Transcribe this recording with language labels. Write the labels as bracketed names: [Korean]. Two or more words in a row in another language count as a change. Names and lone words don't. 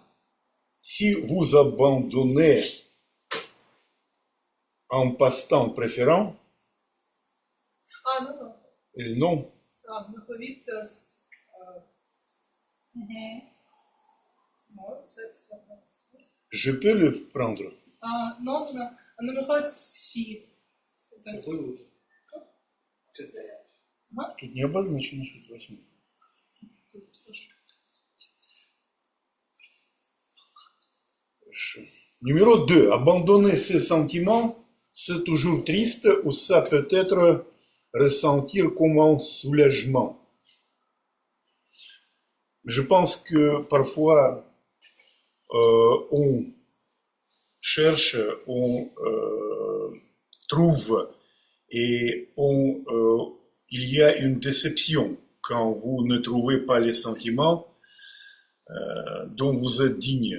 [French] Si vous abandonnez un passe-temps préférant, Non, non. non, Numéro 8, non, c'est je peux le prendre. non, non. Numéro 6. [Russian] Тут не обозначено, что это 8. Хорошо. [French] Numéro 2. Abandonner ses sentiments, c'est toujours triste, ou ça peut être ressentir comme un soulagement. je pense que parfois on cherche, on trouve et il y a une déception quand vous ne trouvez pas les sentiments dont vous êtes digne.